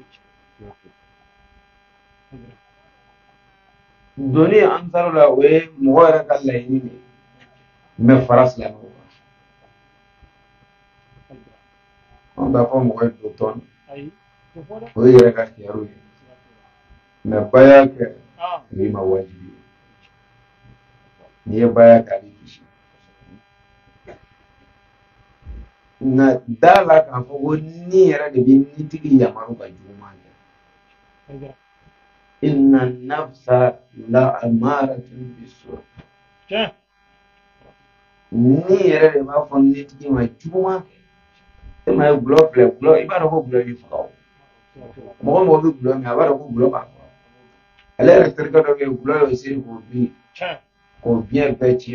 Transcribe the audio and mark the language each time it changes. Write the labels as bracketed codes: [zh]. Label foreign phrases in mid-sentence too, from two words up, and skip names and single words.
[bm] doni an taara la o ye mɔgɔ yɛrɛ ka laɲini de ye mais fara silamɛw kan an b'a fɔ mɔgɔ ye don tɔn o ye yɛrɛ ka kɛyɔrɔ ye mais baya kɛ o y'i ma wajibi ye n'i ye baya kɛ a b'i kisi nka da la k'a fɔ ko ni yɛrɛ de bɛ nitigi yamaru ka juguman kɛ [ar] إن النفس لأمارة بالسوء [bm] Ni yɛrɛ de b'a fɔ ne tigi ma juguman kɛ. E ma ye gulɔ filɛ gulɔ i b'a dɔn ko gulɔ b'i faga o. Mɔgɔ mɔgɔ bɛ gulɔ min a b'a dɔn ko gulɔ b'a faga. Ale yɛrɛ terikɛ dɔ bɛ yen gulɔ y'o seri k'o bin k'o biɲɛ bɛɛ tiɲɛ.